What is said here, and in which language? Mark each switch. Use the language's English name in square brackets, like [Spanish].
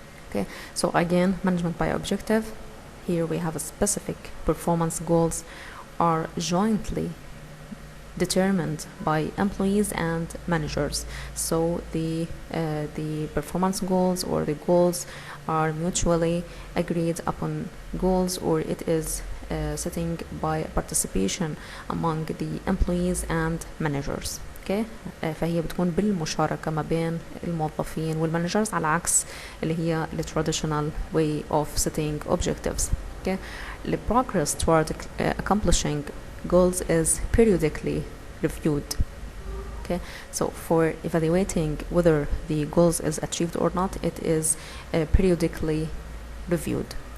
[English] Okay, so again, management by objective, here we have a specific performance goals are jointly determined by employees and managers. So the performance goals or the goals are mutually agreed upon goals, or it is setting by participation among the employees and managers. [Arabic] Okay, فهي بتكون بالمشاركة ما بين الموظفين والمانجرز، على عكس اللي هي [English] the traditional way of setting objectives. Okay, the progress toward accomplishing goals is periodically reviewed. Okay, so for evaluating whether the goals is achieved or not, it is periodically reviewed.